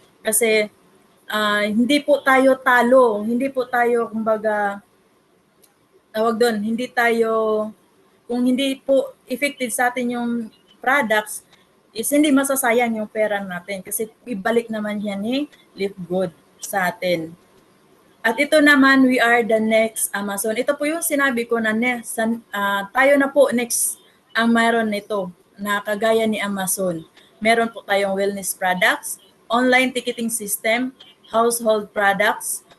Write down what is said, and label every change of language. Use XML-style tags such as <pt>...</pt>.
<tl>Kasi hindi po tayo talo, hindi po tayo, kumbaga, tawag doon, hindi tayo, kung hindi po effective sa atin yung products, is hindi masasayang yung pera natin kasi ibalik naman yan ni Live Good sa atin. At ito naman,</tl> <en>we are the next Amazon.</en> <tl>Ito po yung sinabi ko na tayo na po next ang mayroon nito na kagaya ni Amazon. Meron po tayong wellness products, online ticketing system, household products.</tl>